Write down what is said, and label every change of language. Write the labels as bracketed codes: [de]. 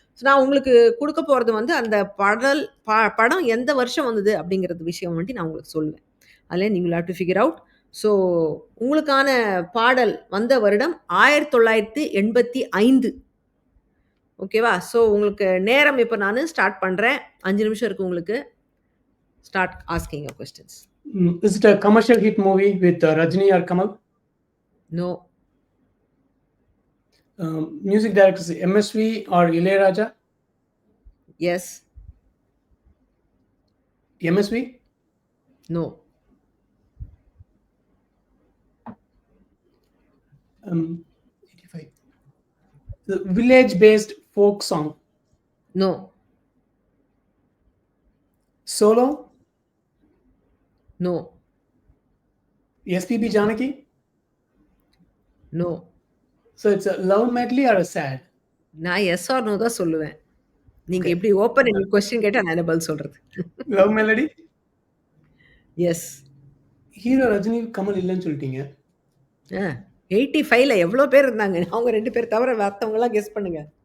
[ta] So நான் உங்களுக்கு குடுக்க போறது வந்து அந்த படம் எந்த வருஷம் வந்தது அப்படிங்கிறது விஷயம் வந்துட்டு நான் உங்களுக்கு சொல்லுவேன். அதில நீங்க [en] Will have to figure out. [ta] So உங்களுக்கான பாடல் வந்த வருடம் 1985. ஓகேவா? ஸோ உங்களுக்கு நேரம் இப்ப நானு ஸ்டார்ட் பண்றேன். 5 நிமிஷம் இருக்கு உங்களுக்கு. [en] Start asking your questions. Is it a commercial hit movie with Rajini or Kamal? No. Music directors MSV or Ilayaraja? Yes. MSV? No. Um, 85. The village-based folk song. No. Solo? No. SPB Janaki? No. So it's a love medley or a sad? [ta] நான் [en] yes or no [ta] தான் சொல்லுவேன். நீங்க [en] Okay. [ta] இப்படி open ended question கேட்டா நான் என்ன பதில் சொல்றது? [en] Love melody? Yes. [ta] Hero Rajini Kamal இல்லைன்னு சொல்லிட்டீங்க. 85ல எவ்வளோ பேர் இருந்தாங்க? அவங்க 2 பேர் தவிர மத்தவங்கலாம் கெஸ் பண்ணுங்க.